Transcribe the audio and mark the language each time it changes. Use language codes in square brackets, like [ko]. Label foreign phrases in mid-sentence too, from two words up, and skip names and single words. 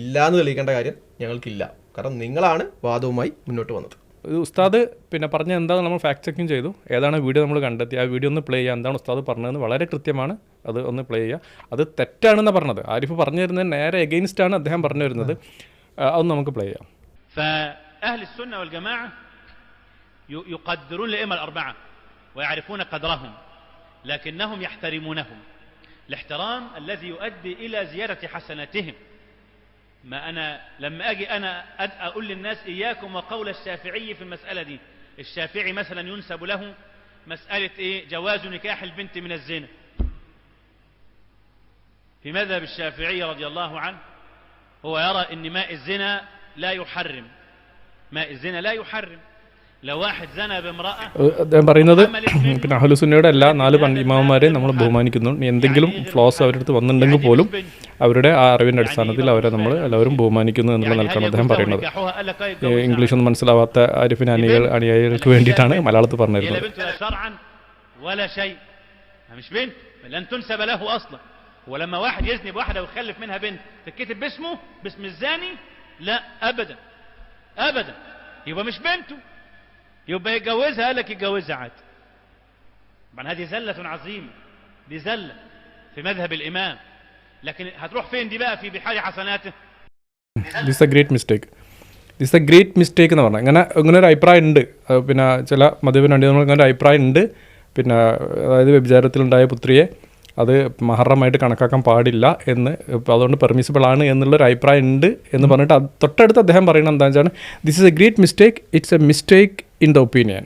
[ml] ഇല്ല എന്ന് തെളിയിക്കേണ്ട കാര്യം ഞങ്ങൾക്കില്ല. കാരണം നിങ്ങളാണ് വാദവുമായി മുന്നോട്ട് വന്നത്. ഉസ്താദ് പിന്നെ പറഞ്ഞ എന്താണ് നമ്മൾ [en] fact checking [ml] ചെയ്തു, ഏതാണ് വീഡിയോ നമ്മൾ കണ്ടെത്തി, ആ വീഡിയോ ഒന്ന് പ്ലേ ചെയ്യുക, എന്താണ് ഉസ്താദ് പറഞ്ഞതെന്ന് വളരെ കൃത്യമാണ്, അത് ഒന്ന് പ്ലേ ചെയ്യുക. അത് തെറ്റാണെന്ന് പറഞ്ഞത് ആരിഫ് പറഞ്ഞു തരുന്നത് നേരെ എഗെയിൻസ്റ്റ് ആണ് അദ്ദേഹം പറഞ്ഞു വരുന്നത്. അതൊന്ന് നമുക്ക് പ്ലേ ചെയ്യാം. [ar] فأهل السنة والجماعة يقدرون الأئمة الأربعة ويعرفون قدرهم لكنهم يحترمونهم الاحترام الذي يؤدي إلى زيادة حسناتهم. ما أنا لما أجي أنا أقول للناس إياكم وقول الشافعي في المسألة دي، الشافعي مثلا ينسب له مسألة إيه؟ جواز نكاح البنت من الزنا. في مذهب الشافعي رضي الله عنه هو يرى أن ماء الزنا لا يحرم، ماء الزنا لا يحرم. لو واحد زنى بامرأة [ml] അദ്ദേഹം പറയുന്നത് പിന്നെ അഹ്ലുസുന്നയുടെ എല്ലാ 4 ഇമാമന്മാരെയും നമ്മൾ ബഹുമാനിക്കുന്നു. എന്തെങ്കിലും ഫ്ലോസ് അവരുടെ അടുത്ത് വന്നിട്ടുണ്ടെങ്കിൽ പോലും അവരുടെ ആ അറിവിൻ്റെ അടിസ്ഥാനത്തിൽ അവരെ നമ്മൾ എല്ലാവരും ബഹുമാനിക്കുന്നു എന്നുള്ള നിലക്കാണ് അദ്ദേഹം പറയുന്നത്. ഇംഗ്ലീഷ് ഒന്നും മനസ്സിലാവാത്ത ആരിഫിന് അനുയായികൾക്ക് വേണ്ടിയിട്ടാണ് മലയാളത്തിൽ പറഞ്ഞിരുന്നത്. [ar] ولما واحد يزني بواحدة ويخلف منها بنت تتكتب باسمه باسم الزاني؟ لا أبدا أبدا، يبقى مش بنته، يبقى يتجوزها. قال لك يتجوزها عادي. طبعا هذه زلة عظيمة، دي زلة في مذهب الإمام، لكن هتروح فين دي بقى في بحار حسناته؟ [en] this a great mistake [ml] എന്ന് പറഞ്ഞാൽ അങ്ങനെ ഒരു അഭിപ്രായം ഉണ്ട്. പിന്നെ ചില മതപരമായിട്ട് അങ്ങനെ ഒരു അഭിപ്രായം ഉണ്ട്. പിന്നെ അതായത് വ്യഭിചാരത്തിലുണ്ടായ പുത്രിയെ അത് മഹറമായിട്ട് കണക്കാക്കാൻ പാടില്ല എന്ന്, അതുകൊണ്ട് പെർമിസിബിൾ ആണ് എന്നുള്ളൊരു അഭിപ്രായം ഉണ്ട് എന്ന് പറഞ്ഞിട്ട് തൊട്ടടുത്ത് അദ്ദേഹം പറയുന്നത് എന്താണെന്ന് വെച്ചാൽ [en] this is a great mistake, it's a mistake in the opinion.